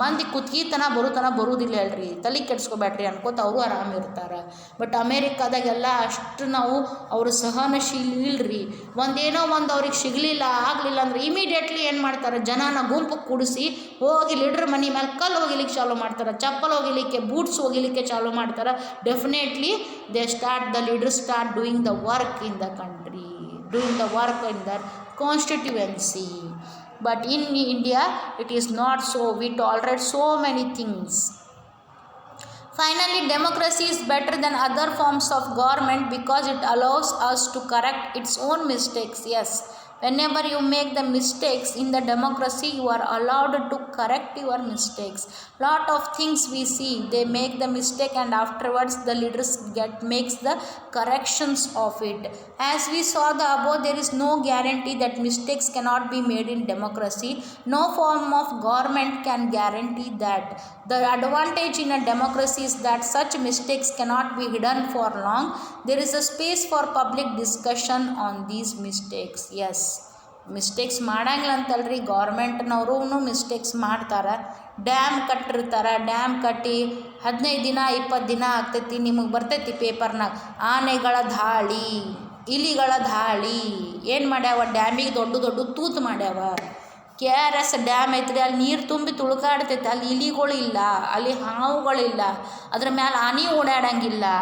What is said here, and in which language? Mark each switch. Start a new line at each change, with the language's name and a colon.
Kannada: ಮಂದಿ ಕುತ್ತಿಗೆತನ ಬರುವುದಿಲ್ಲ ಹೇಳ್ರಿ, ತಲೆ ಕೆಡ್ಸ್ಕೊಬೇಡ್ರಿ ಅನ್ಕೋತ ಅವರು ಆರಾಮ ಇರ್ತಾರೆ. ಬಟ್ ಅಮೇರಿಕಾದಾಗೆಲ್ಲ ಅಷ್ಟು ನಾವು ಅವರು ಸಹನಶೀಲ ಇಲ್ರಿ. ಒಂದೇನೋ ಒಂದು ಅವ್ರಿಗೆ ಸಿಗಲಿಲ್ಲ ಆಗಲಿಲ್ಲ ಅಂದ್ರೆ ಇಮಿಡಿಯೇಟ್ಲಿ ಏನು ಮಾಡ್ತಾರೆ, ಜನನ ಗುಂಪು ಕೂಡಿಸಿ ಹೋಗಿ ಲೀಡ್ರ್ ಮನೆ ಮೇಲೆ ಕಲ್ಲು ಹೋಗಿಲಿಕ್ಕೆ ಚಾಲೂ ಮಾಡ್ತಾರೆ, ಚಪ್ಪಲ್ ಹೋಗಿಲಿಕ್ಕೆ, ಬೂಟ್ಸ್ ಹೋಗಿಲಿಕ್ಕೆ ಚಾಲೂ ಮಾಡ್ತಾರೆ.
English: Definitely the leaders start doing the work in the country, doing the work in their constituency. But in India it is not so. We tolerate so many things. Finally, democracy is better than other forms of government because it allows us to correct its own mistakes. Yes, Whenever you make the mistakes in the democracy, you are allowed to correct your mistakes. Lot of things we see, they make the mistake and afterwards the leaders makes the corrections of it. As we saw the above, there is no guarantee that mistakes cannot be made in democracy. No form of government can guarantee that. The advantage in a democracy is that such mistakes cannot be hidden for long. There is a space for public discussion on these mistakes.
Kannada: Yes, mistakes ಮಾಡಂಗಿಲ್ಲ ಅಂತಲ್ರಿ, ಗೌರ್ಮೆಂಟ್ನವರು mistakes ಮಾಡ್ತಾರೆ. Dam ಕಟ್ಟಿರ್ತಾರೆ, dam ಕಟ್ಟಿ 15 ದಿನ 20 ದಿನ ಆಗ್ತೈತಿ, ನಿಮಗೆ ಬರ್ತೈತಿ ಪೇಪರ್ನಾಗ ಆನೆಗಳ ದಾಳಿ, ಇಲಿಗಳ ದಾಳಿ. ಏನು ಮಾಡ್ಯಾವ, ಡ್ಯಾಮಿಗೆ ದೊಡ್ಡ ದೊಡ್ಡ ತೂತು ಮಾಡ್ಯಾವ. KRS ಡ್ಯಾಮ್ ಐತ್ರಿ, ಅಲ್ಲಿ ನೀರು ತುಂಬಿ ತುಳ್ಕಾಡ್ತೈತೆ, ಅಲ್ಲಿ ಇಲಿಗಳು ಇಲ್ಲ, ಅಲ್ಲಿ ಹಾವುಗಳಿಲ್ಲ, ಅದ್ರ ಮ್ಯಾಲೆ ಆನೆ ಓಡಾಡಂಗಿಲ್ಲ.